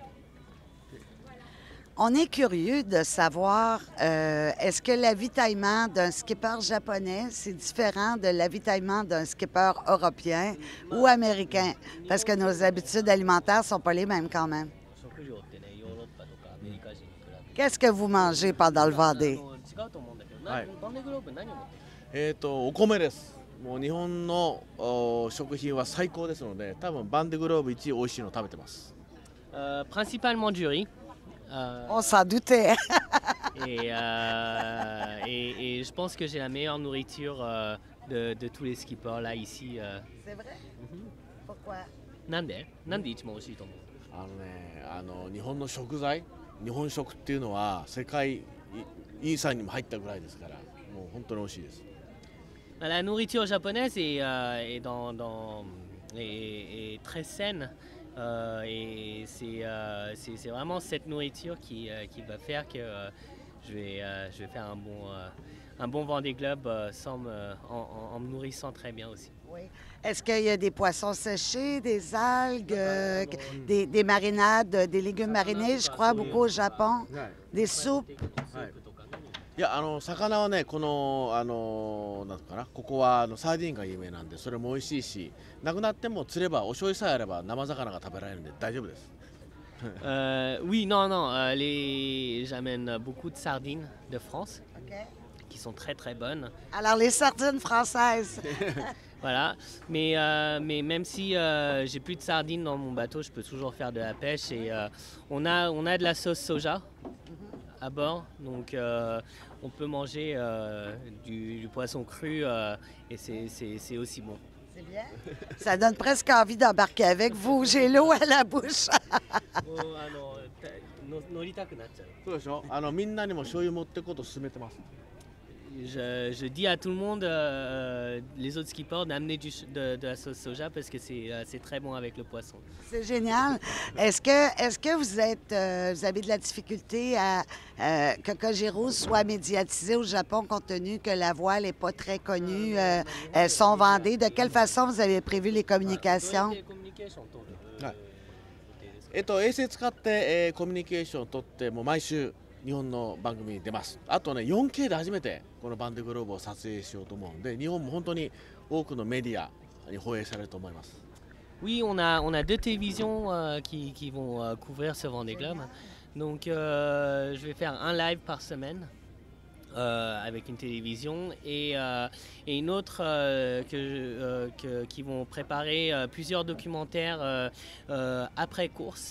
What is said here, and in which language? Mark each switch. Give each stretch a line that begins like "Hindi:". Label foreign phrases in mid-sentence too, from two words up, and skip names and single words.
French: On est curieux de savoir, est-ce que l'avitaillement d'un skipper japonais, c'est différent de l'avitaillement d'un skipper européen ou américain? Parce que nos habitudes alimentaires ne sont pas les mêmes quand même. Qu'est-ce que vous mangez pendant le Vendée?
Japanese: はい。お米です。もう日本の食品は最高ですので、多分バンデグローブ一美味しいの食べてます。
French: Principalement du riz. On s'en doutait. et je pense que j'ai la meilleure nourriture de tous les skippers là ici. C'est vrai? Pourquoi?
Japanese: なんで一番美味しいと思う？日本の食材、日本食っていうのは世界遺産にも入ったぐらいですから、もう本当に美味しいです。
French: La nourriture japonaise est très saine. Et c'est vraiment cette nourriture qui va faire que je vais faire un bon Vendée Globe en me nourrissant très bien aussi. Oui. Est-ce qu'il y a des poissons séchés, des algues, des marinades, des légumes marinés, je crois, beaucoup au Japon, des soupes?
Japanese: いや、魚はね、こなんかな、ここはサーディンが有名なんで、それも美味しいし、なくなっても釣ればお醤油さえあれば生魚が食べられるんで大丈夫です。
French: Oui, non, j'amène beaucoup de sardines de France, qui sont très très bonnes. Alors les sardines françaises. Voilà, mais même si j'ai plus de sardines dans mon bateau, je peux toujours faire de la pêche et on a de la sauce soja à bord, donc on peut manger du poisson cru et c'est aussi bon. C'est bien. Ça donne presque envie d'embarquer avec vous. J'ai l'eau à la bouche.
Japanese: 乗りたくなっちゃう。そうでしょ。みんなにも醤油持っていこうと勧めてます。
French: Je dis à tout le monde, les autres skippers, d'amener de la sauce soja parce que c'est très bon avec le poisson. C'est génial. Est-ce que vous avez de la difficulté à que Kojiro soit médiatisé au Japon compte tenu que la voile n'est pas très connue, sont Vendée? De quelle façon vous avez prévu les communications?
Japanese: 衛星使って、コミュニケーションを取ってもう毎週日本の番組に出ます。あとね 4K で初めてこのバンデグローブを撮影しようと思うんで、日本も本当に多くのメディアに放映されると思います。
French: Oui, on a deux télévisions qui vont couvrir ce Vendée Globe. Donc je vais faire un live par semaine avec une télévision et une autre qui vont préparer plusieurs documentaires après course.